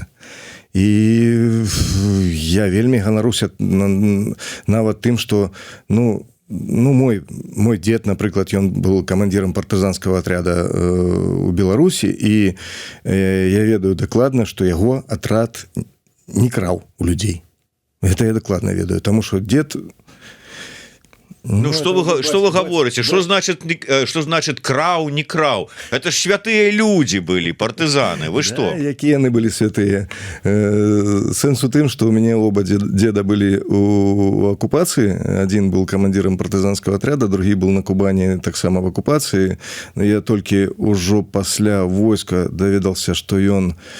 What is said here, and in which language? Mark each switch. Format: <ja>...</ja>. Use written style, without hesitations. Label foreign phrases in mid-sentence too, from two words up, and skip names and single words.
<be>І я вельмі ганаруся нават тым, што ну мой дед, напрыклад, ён быў камандзірам партызанскага атряда у Беларусі, і я ведаю дакладна, што яго атрад не краў у людзей. Гэта я дакладна ведаю, таму што дед...</be> <ru>Ну, что вы говорите? Что значит крау, не крау? Это ж святые люди были, партизаны. Вы что?</ru> <be>Да, якія яны былі святыя. Сэнс у тым, што у мяне</be> <ru>оба деда</ru> <be>былі у акупацыі. Адзін был камандзірам партызанскага атряда, другі был на Кубані таксама в акупацыі. Я толькі ўжо пасля войска даведался, што ён...</be>